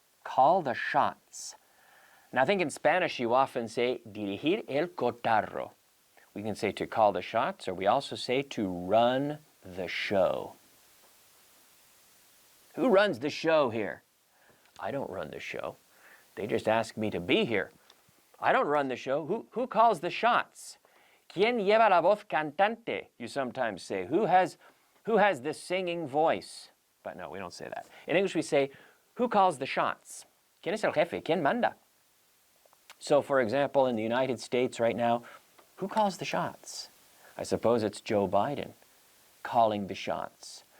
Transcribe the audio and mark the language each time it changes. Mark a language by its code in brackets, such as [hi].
[en] Call the shots. Now, I think in Spanish you often say [es] dirigir el cotarro. [en] We can say to call the shots, or we also say to run the show. Who runs the show here? I don't run the show. They just ask me to be here. I don't run the show. Who calls the shots? [es] ¿Quién lleva la voz cantante? [en] You sometimes say. Who has the singing voice? But no, we don't say that. In English we say, who calls the shots? [es] ¿Quién es el jefe? ¿Quién manda? [en] So for example, in the United States right now, who calls the shots? I suppose it's Joe Biden calling the shots.